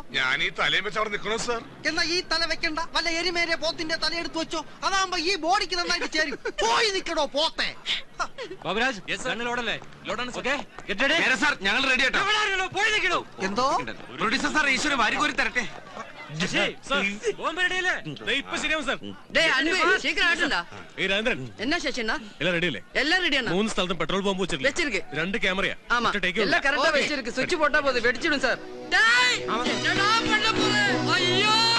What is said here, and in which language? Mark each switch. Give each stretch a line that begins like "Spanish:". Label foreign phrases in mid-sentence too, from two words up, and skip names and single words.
Malayalam: ഞാൻ ഈ തലയും വെച്ച് അവിടെ നിൽക്കണോ സാർ? എന്നാ ഈ തല വെക്കണ്ട, വല്ല എരിമേരെ പോത്തിന്റെ തല എടുത്തു വെച്ചോ. അതാകുമ്പോ ഈ ബോഡിക്ക് നന്നായിട്ട് ചേരും. പോയി നിൽക്കടോ പോത്തെ. ഞങ്ങൾ റെഡി ആട്ടോ. എന്തോ പ്രൊഡ്യൂസർ സാർ, ഈശ്വരൻ വാരികോരി തരട്ടെ.
Tamil: என்ன சேஷனா எல்லாம் ரெடி இல்ல? எல்லாம் ரெடி அண்ணா.
Malayalam: 3 സ്ഥലത്തും പെട്രോൾ ബോംബ് വെച്ചിருக்கு. 2 ക്യാമറയാ.
Tamil: ஆமா, எல்லாம் கரெக்ட்டா வெச்சிருக்கு. சுவிட்ச் போட்டா போதும், வெடிச்சிடும் சார். டேய், என்னடா பண்ண போற? ஐயோ!